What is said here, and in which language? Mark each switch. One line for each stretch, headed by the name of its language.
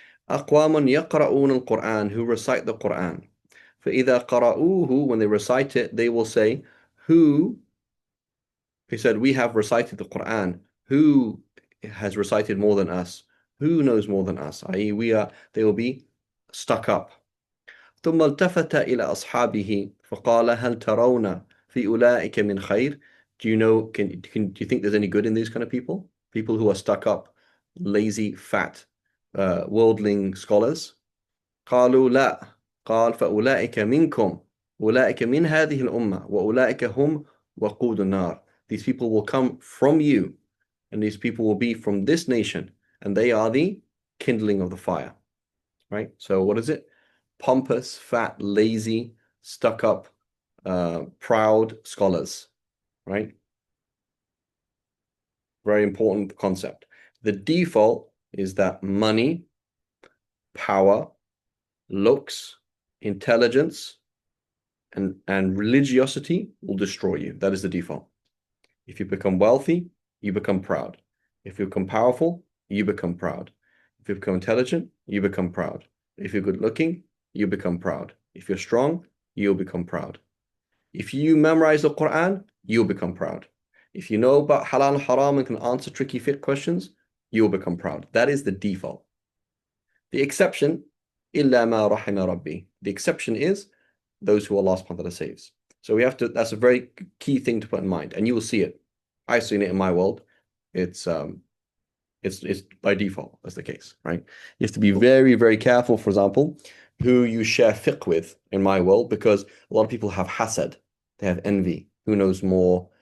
Arabic: أقوام يقرؤون القرآن,
English: who recite the Quran.
Arabic: فإذا قرأوه,
English: when they recite it, they will say, who, he said, we have recited the Quran. Who has recited more than us? Who knows more than us? i.e., they will be stuck up.
Arabic: ثم التفت إلى أصحابه فقال هل ترون في أولئك من خير?
English: Do you know, do you think there's any good in these kind of people? People who are stuck up, lazy, fat, worldling scholars.
Arabic: قالوا لا. قال فأولئك منكم أولئك من هذه الأمة وأولئك هم وقود النار.
English: These people will come from you and these people will be from this nation and they are the kindling of the fire, right? So what is it? Pompous, fat, lazy, stuck up, proud scholars, right? Very important concept. The default is that money, power, looks, intelligence, and religiosity will destroy you. That is the default. If you become wealthy, you become proud. If you become powerful, you become proud. If you become intelligent, you become proud. If you're good looking, you become proud. If you're strong, you'll become proud. If you memorize the Quran, you'll become proud. If you know about halal and haram and can answer tricky fiqh questions, you'll become proud. That is the default. The exception,
Arabic: إِلَّا مَا رَحِمَ رَبِّي.
English: The exception is those who Allah subhanahu wa ta'ala saves. So we have to, that's a very key thing to put in mind. And you will see it. I've seen it in my world. It's by default, that's the case, right? You have to be very, very careful, for example, who you share fiqh with in my world, because a lot of people have hasad, they have envy. Who knows more?